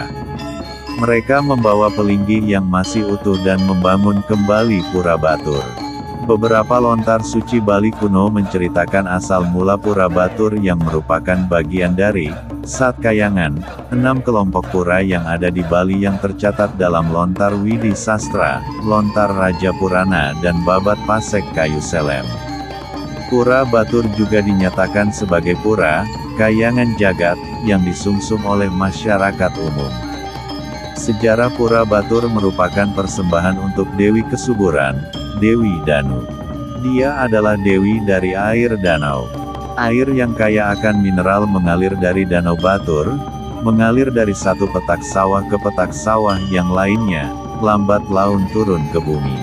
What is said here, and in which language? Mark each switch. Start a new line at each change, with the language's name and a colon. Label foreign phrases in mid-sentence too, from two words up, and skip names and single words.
Indonesian: Mereka membawa pelinggih yang masih utuh dan membangun kembali Pura Batur. Beberapa lontar suci Bali kuno menceritakan asal mula Pura Batur yang merupakan bagian dari Satkayangan, 6 kelompok pura yang ada di Bali yang tercatat dalam Lontar Widi Sastra, Lontar Raja Purana dan Babat Pasek Kayu Selem. Pura Batur juga dinyatakan sebagai pura, kayangan jagat, yang disungsung oleh masyarakat umum. Sejarah Pura Batur merupakan persembahan untuk Dewi Kesuburan, Dewi Danu. Dia adalah Dewi dari air danau. Air yang kaya akan mineral mengalir dari Danau Batur, mengalir dari satu petak sawah ke petak sawah yang lainnya, lambat laun turun ke bumi.